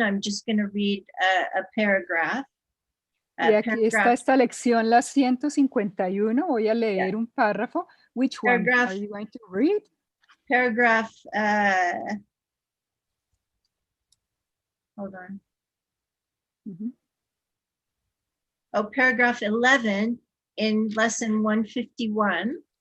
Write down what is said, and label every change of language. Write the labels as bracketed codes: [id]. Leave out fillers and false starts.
[en] I'm just going to read a paragraph. [es] Y aquí está esta lección, la 151. Voy a leer un párrafo. [en] Which one are you going to read? Paragraph, hold on. Oh, paragraph 11 in lesson 151.